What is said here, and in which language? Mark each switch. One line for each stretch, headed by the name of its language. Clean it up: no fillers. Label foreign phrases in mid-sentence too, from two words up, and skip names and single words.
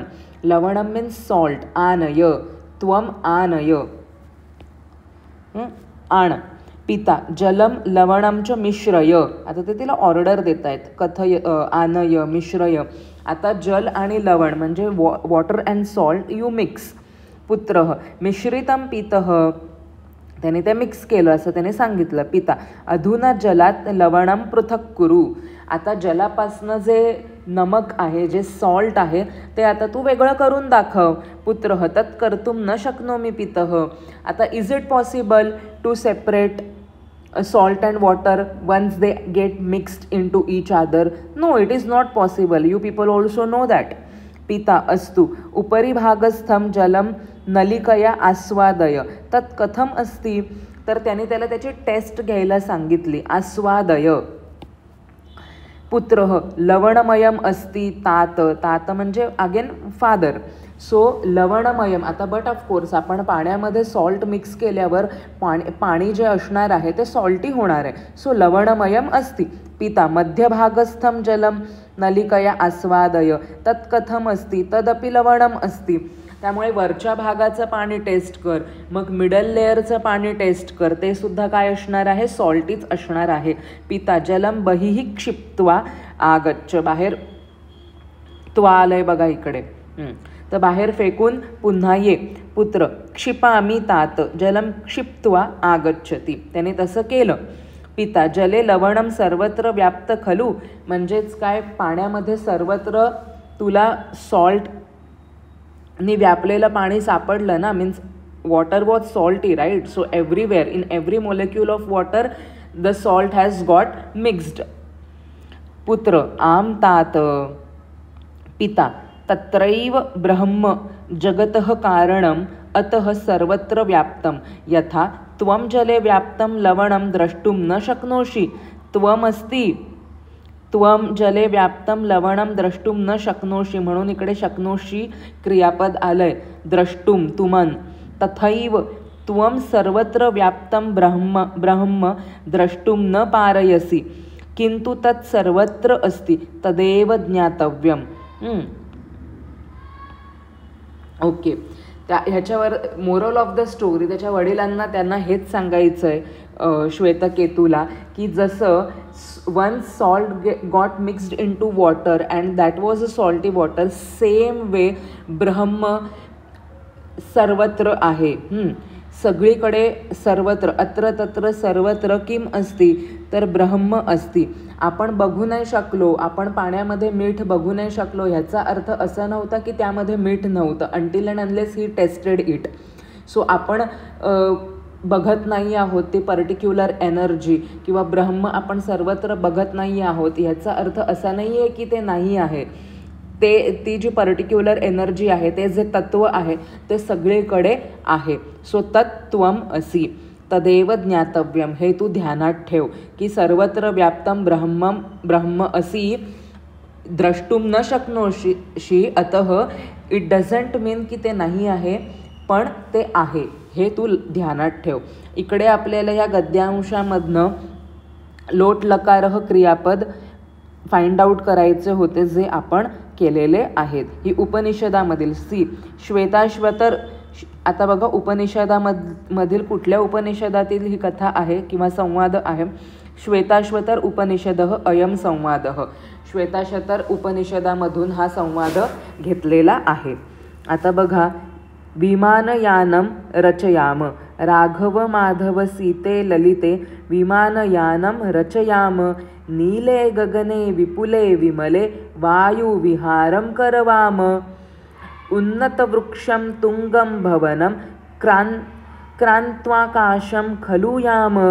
English: लवणम means salt.
Sanskrit: आनय, त्वम आनय, आण. पिता जलम लवणम च मिश्रय.
Marathi: आता ते तिला ऑर्डर देत आहेत,
Sanskrit: कथय, आनय, मिश्रय.
Marathi: आता जल आणि लवण म्हणजे
English: water and salt you mix.
Sanskrit: पुत्र मिश्रितम पितः,
Marathi: त्याने ते मिक्स केलं असं त्याने सांगितलं.
Sanskrit: पिता अधुना जलात लवणम पृथक कुरु.
Marathi: आता जलापासनं जे नमक आहे, जे सॉल्ट आहे ते आता तू वेगळं करून दाखव.
Sanskrit: पुत्रः तत् कर्तुं न शक्नोमि पितः.
English: आता is it possible to separate salt and water once they get mixed into each other? No, it is not possible. You people also know that.
Sanskrit: पिता अस्तु उपरि भागस्थं जलम नलिकया आस्वादय तत् कथम अस्ति.
Marathi: तर त्याने त्याला त्याची टेस्ट घ्यायला सांगितली.
Sanskrit: आस्वादय. पुत्रः लवणमयम अस्ति तात.
Marathi: तात म्हणजे
English: again father.
Marathi: सो लवणमयम. आता
English: but of course
Marathi: आपण पाण्यामध्ये सॉल्ट मिक्स केल्यावर पाणी जे असणार आहे ते सॉल्टी होणार आहे.
Sanskrit: सो लवणमयम अस्ति. पिता मध्यभागस्थं जलम नलिकया आस्वादय तत् कथम अस्ति तदपि लवणम अस्ति.
Marathi: त्यामुळे वरच्या भागाचं पाणी टेस्ट कर, मग मिडल लेअरचं पाणी टेस्ट कर, ते सुद्धा काय असणार आहे, सॉल्टीच असणार आहे.
Sanskrit: पिता जलम बहिः क्षिप्त्वा आगच्छ.
Marathi: बाहेर त्वा आलंय बघा इकडे, तर बाहेर फेकून पुन्हा ये.
Sanskrit: पुत्र क्षिपामी तात जलम क्षिप्त्वा आगच्छति.
Marathi: त्याने तसं केलं.
Sanskrit: पिता जले लवणम सर्वत्र व्याप्त खलू.
Marathi: म्हणजेच काय, पाण्यामध्ये सर्वत्र तुला सॉल्टनी व्यापलेलं पाणी सापडलं ना.
English: means water was salty, right. So everywhere in every molecule of water the salt has got mixed.
Sanskrit: पुत्र आम तात. पिता तत्रैव ब्रह्म जगतः कारणम अतः सर्वत्र व्याप्तम यथा त्वम जले व्याप्तम लवणम द्रष्टुम न शक्नोषि. त्वम अस्ति, त्वम जले व्याप्तम लवणम द्रष्टुम न शक्नोषि,
Marathi: म्हणून इकडे शक्नोषि क्रियापद आलंय.
Sanskrit: द्रष्टुम तुमन. तथैव त्वम सर्वत्र व्याप्तम ब्रह्म द्रष्टुम न पारयसि किंतु तत् सर्वत्र अस्ति तदेव ज्ञातव्यम.
Marathi: ओके. ह्याच्यावर
English: moral of the story,
Marathi: त्याच्या वडिलांना त्यांना हेच सांगायचं आहे श्वेतकेतूला, की जसं
English: one salt got mixed into water and that was a salty water, same way
Marathi: ब्रह्म सर्वत्र आहे. सगळीकडे सर्वत्र,
Sanskrit: अत्र तत्र सर्वत्र किम अस्ति,
Marathi: तर
Sanskrit: ब्रह्म अस्ति.
Marathi: आपण बघू नाही शकलो, आपण पाण्यामध्ये मीठ बघू नाही शकलो, ह्याचा अर्थ असा नव्हता की त्यामध्ये मीठ नव्हतं.
English: until and unless he tested it. So
Marathi: आपण बघत नाही आहोत ती
English: particular energy
Marathi: किंवा ब्रह्म आपण सर्वत्र बघत नाही आहोत, ह्याचा अर्थ असा नाही आहे की ते नाही आहे. ती जी
English: particular energy
Marathi: आहे, ते जे तत्व आहे ते सगळीकडे आहे.
Sanskrit: सो तत्त्वम असि तदेव ज्ञातव्यम.
Marathi: हे तू ध्यानात ठेव की
Sanskrit: सर्वत्र व्याप्तम ब्रह्म असि द्रष्टुम न शक्नोषि.
Marathi: अतः
English: it doesn't mean
Marathi: की ते नाही आहे, पण ते आहे, हे तू ध्यानात ठेव. इकडे आपल्याला या गद्यांशामधनं लोट लकारः क्रियापद
English: find out
Marathi: करायचे होते, जे आपण केलेले आहेत. ही उपनिषदामधील श्वेताश्वतर. आता बघा उपनिषदामधील कुठल्या उपनिषदातील ही कथा आहे किंवा संवाद आहे.
Sanskrit: श्वेताश्वतर उपनिषदः अयम संवादः.
Marathi: श्वेताश्वतर उपनिषदामधून हा संवाद घेतलेला आहे. आता बघा,
Sanskrit: विमानयानं रचयाम. राघव माधव सीते ललिते विमानयानं रचयाम. नीले गगने विपुले विमले वायुविहारं करवाम. उन्नतवृक्षं तुंगं भवनं क्रान्त्वाकाशं खलु याम.